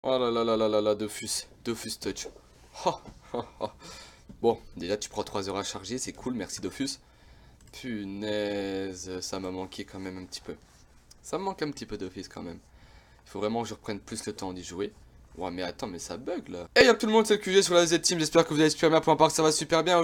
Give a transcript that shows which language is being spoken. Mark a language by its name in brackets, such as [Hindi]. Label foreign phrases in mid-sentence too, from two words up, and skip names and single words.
[French] Oh là là là là là là, Dofus. Dofus Touch. Ha, ha, ha. Bon, déjà tu prends 3 heures à charger, c'est cool, merci Dofus. Punaise, ça m'a manqué quand même un petit peu. Ça me manque un petit peu Dofus quand même. Il faut vraiment que je reprenne plus le temps d'y jouer. Ouais mais attends, mais ça bug là. Hey y'a tout le monde, c'est le QG sur la Z-Team, j'espère que vous allez super bien, pour ma part ça va super bien.